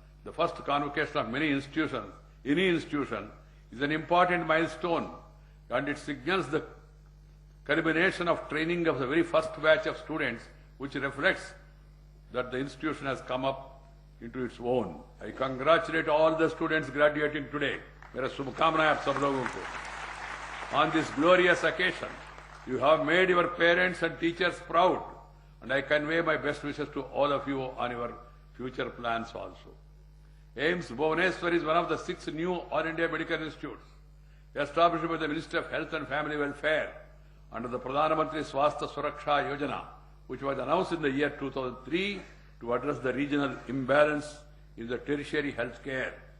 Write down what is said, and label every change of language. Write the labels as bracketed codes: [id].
[en] The first convocation of many institutions, any institution, is an important milestone, and it signals the culmination of training of the very first batch of students, which reflects that the institution has come up into its own. I congratulate all the students graduating today. [hi] Mera shubhkamnaएं आप सब लोगों को. [en] On this glorious occasion, you have made your parents and teachers proud, and I convey my best wishes to all of you on your future plans also. AIIMS Bhubaneswar is one of the 6 new All India Medical Institutes established by the Ministry of Health and Family Welfare under the Pradhan Mantri Swasthya Suraksha Yojana, which was announced in the year 2003 to address the regional imbalance in the tertiary health care.